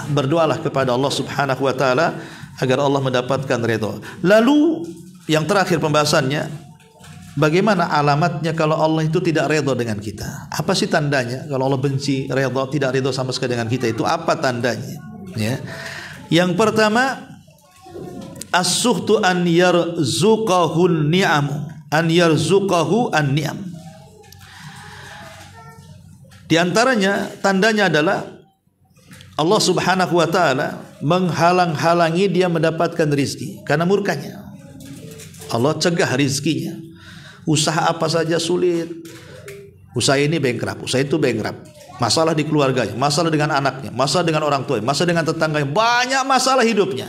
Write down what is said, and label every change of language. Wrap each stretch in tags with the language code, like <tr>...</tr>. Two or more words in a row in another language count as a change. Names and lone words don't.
<id>Berdoalah kepada Allah</id> <ar>سبحانه وتعالى</ar> <id>agar Allah mendapatkan redha. Lalu yang terakhir pembahasannya, bagaimana alamatnya kalau Allah itu tidak redha dengan kita? Apa sih tandanya kalau Allah benci, redha, tidak redha sama sekali dengan kita? Itu apa tandanya? Ya. Yang pertama,</id> <ar>السخط أن يرزقه نعم، أن يرزقه النعم.</ar> <id>Di antaranya tandanya adalah Allah</id> <ar>سبحانه وتعالى</ar> <id>menghalang-halangi dia mendapatkan rizki karena murkanya. Allah cegah rizkinya. Usaha apa saja sulit. Usaha ini bankrupt, usaha itu bankrupt. Masalah di keluarganya, masalah dengan anaknya, masalah dengan orang tuanya, masalah dengan tetangganya, banyak masalah hidupnya.</id>